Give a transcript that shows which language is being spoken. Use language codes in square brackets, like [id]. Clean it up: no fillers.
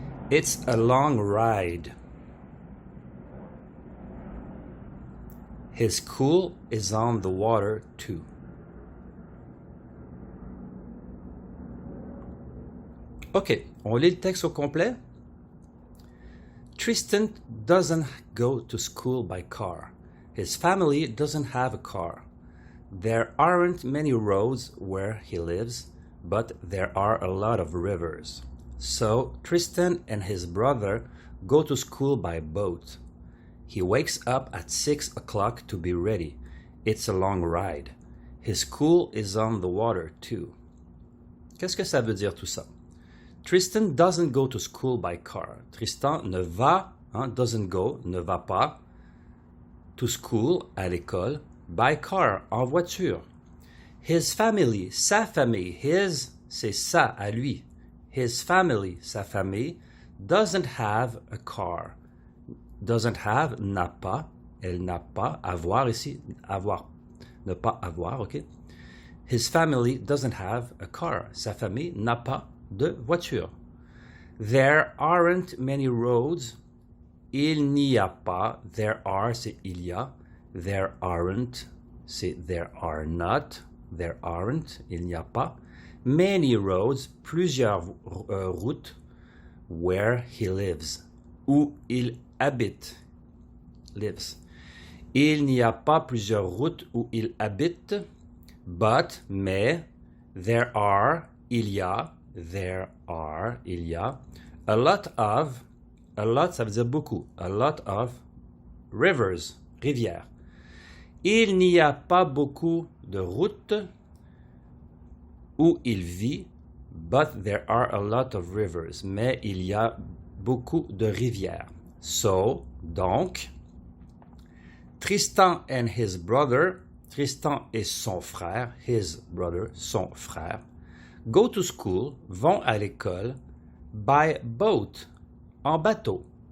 [en] It's a long ride. His school is on the water too. [fr] OK, on lit le texte au complet. [en] Tristan doesn't go to school by car. His family doesn't have a car. There aren't many roads where he lives, but there are a lot of rivers. So Tristan and his brother go to school by boat. He wakes up at 6 o'clock to be ready. It's a long ride. His school is on the water too. [fr] Qu'est-ce que ça veut dire tout ça? [en] Tristan doesn't go to school by car. [fr] Tristan ne va, [en] doesn't go, [fr] ne va pas, [en] to school, [fr] à l'école, [en] by car, [fr] en voiture. [en] His family, [fr] sa famille, his, c'est ça, à lui. [en] His family, [fr] sa famille, [en] doesn't have a car. Doesn't have, [fr] n'a pas, elle n'a pas, avoir ici, avoir, ne pas avoir, ok? [en] His family doesn't have a car. [fr] Sa famille n'a pas de voiture. [en] There aren't many roads. [fr] Il n'y a pas. [en] There are, [fr] c'est il y a. [en] There aren't, c'est there are not. There aren't, [fr] il n'y a pas. [en] Many roads, [fr] plusieurs routes. [en] Where he lives, [fr] où il habite. [en] Lives. [fr] Il n'y a pas plusieurs routes où il habite. [en] But, [fr] mais, [en] there are, [fr] il y a. [en] There are, [fr] il y a. [en] A lot, [fr] ça veut dire beaucoup. [en] A lot of rivers, [fr] rivières. Il n'y a pas beaucoup de routes où il vit, [en] but there are a lot of rivers. [fr] Mais il y a beaucoup de rivières. [en] So, [fr] donc, [en] Tristan and his brother, [fr] Tristan et son frère, [en] his brother, [fr] son frère, [en] go to school, [fr] vont à l'école, [en] by boat, [fr] en bateau.